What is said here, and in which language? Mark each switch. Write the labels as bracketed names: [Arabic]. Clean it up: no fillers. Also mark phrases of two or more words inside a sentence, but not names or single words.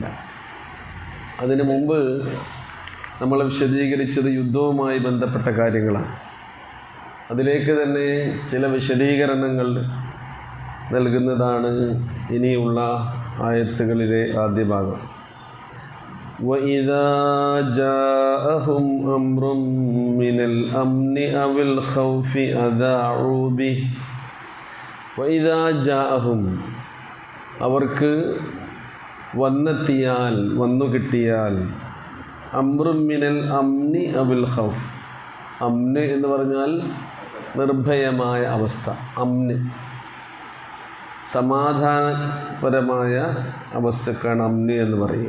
[Malayalam] അതിനു മുമ്പ് നമ്മൾ വിശദീകരിച്ചത് യുദ്ധവുമായി ബന്ധപ്പെട്ട കാര്യങ്ങളാണ്. അതിലേക്ക് തന്നെ ചില വിശദീകരണങ്ങൾ നൽകുന്നതാണ് ഇനിയുള്ള ആയത്തുകളിലെ ആദ്യ ഭാഗം. [Arabic] وَإِذَا جَاءَهُمْ أَمْرٌ مِّنَ الْأَمْنِ أَوِ الْخَوْفِ أَذَاعُوا بِهِ وَإِذَا جَاءَهُمْ [Malayalam] അവർക്ക് വന്നെത്തിയാൽ വന്നു കിട്ടിയാൽ [Arabic] أمر من الأمن أو الخوف. [Malayalam] അംന് എന്ന് പറഞ്ഞാൽ നിർഭയമായ അവസ്ഥ, അംന് സമാധാനപരമായ അവസ്ഥക്കാണ് അംന് എന്ന് പറയുക.